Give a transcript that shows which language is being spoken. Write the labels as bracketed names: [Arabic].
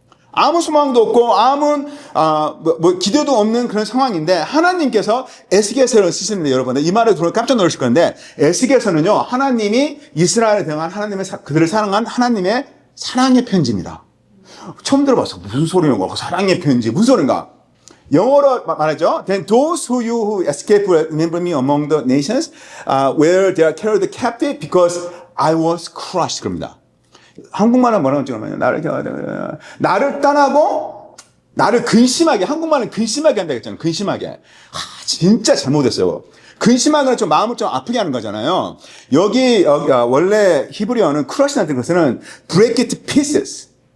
[Korean] 아무 소망도 없고 아무 기대도 없는 그런 상황인데 하나님께서 에스겔서를 쓰시는데 여러분 이 말을 들으면 깜짝 놀라실 건데 에스겔서는요 하나님이 이스라엘에 대한 그들을 사랑한 하나님의 사랑의 편지입니다. 처음 들어봤어. 무슨 소리인가? 사랑의 편지. 무슨 소리인가? 영어로 말하죠. [English] Then those who escape will remember me among the nations where they are carried captive because I was crushed. [Korean] 그럽니다. 한국말은 뭐라고 찍으면 나를 떠나고 나를 근심하게 한국말은 근심하게 한다 했잖아요. 근심하게. 진짜 잘못했어요. 근심하거나 좀 마음을 좀 아프게 하는 거잖아요. 여기 원래 히브리어는 크러시라는 것은 [English] break it to pieces.